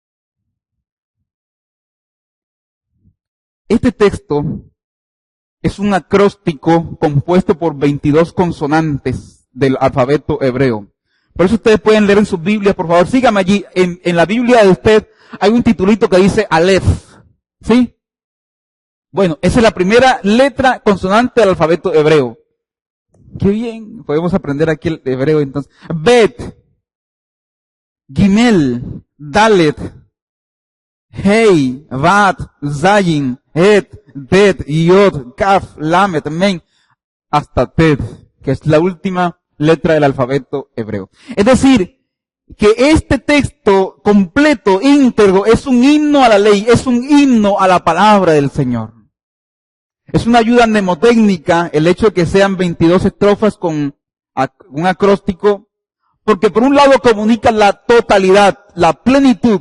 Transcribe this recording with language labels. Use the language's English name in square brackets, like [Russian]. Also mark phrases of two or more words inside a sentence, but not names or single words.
[Spanish] Este texto es un acróstico compuesto por 22 consonantes del alfabeto hebreo. Por eso ustedes pueden leer en sus Biblias, por favor, síganme allí. En la Biblia de usted hay un titulito que dice Aleph. ¿Sí? Bueno, esa es la primera letra consonante del alfabeto hebreo. Qué bien, podemos aprender aquí el hebreo entonces. [Hebrew] בית גימל דלת הא וו זין חית טית יוד כף למד, [Spanish] Men, hasta Tet, que es la última letra del alfabeto hebreo. Es decir, que este texto completo, íntegro, es un himno a la ley, es un himno a la palabra del Señor. Es una ayuda mnemotécnica el hecho de que sean 22 estrofas con un acróstico, porque por un lado comunica la totalidad, la plenitud.